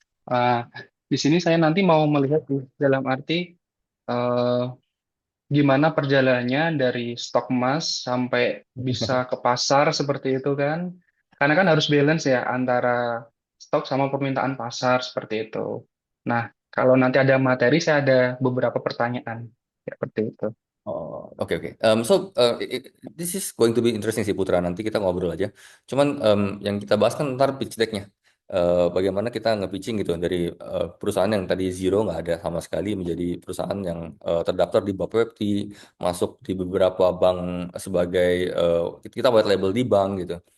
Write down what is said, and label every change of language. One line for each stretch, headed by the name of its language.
Indonesian: Eh, di sini saya nanti mau melihat dalam arti eh, gimana perjalanannya dari stok emas sampai bisa ke pasar seperti itu kan. Karena kan harus balance ya antara stok sama permintaan pasar seperti itu. Nah, kalau nanti ada materi, saya ada beberapa pertanyaan seperti itu. Oh, oke.
English: So this is going to be interesting sih Putra.
Indonesian: Nanti kita ngobrol aja. Cuman yang kita bahas kan ntar pitch decknya. Bagaimana kita nge-pitching gitu dari perusahaan yang tadi zero nggak ada sama sekali menjadi perusahaan yang terdaftar di Bapepti, masuk di beberapa bank sebagai kita white label di bank gitu.